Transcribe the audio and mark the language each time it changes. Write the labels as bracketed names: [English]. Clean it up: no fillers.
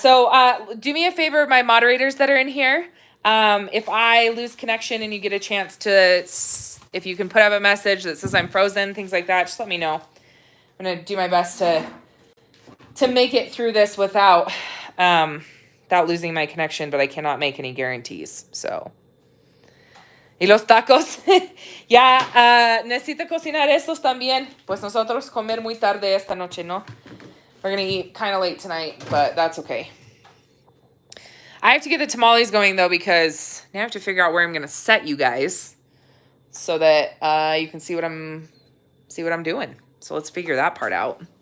[English] So, do me a favor, my moderators that are in here. If I lose connection and you get a chance to, if you can put up a message that says I'm frozen, things like that, just let me know. I'm going to do my best to make it through this without losing my connection, but I cannot make any guarantees. [Spanish] So, y los tacos, ya, necesita cocinar estos también. Pues nosotros comer muy tarde esta noche, ¿no? [English] We're going to eat kind of late tonight, but that's okay. I have to get the tamales going, though, because now I have to figure out where I'm going to set you guys so that you can see what I'm doing. So let's figure that part out.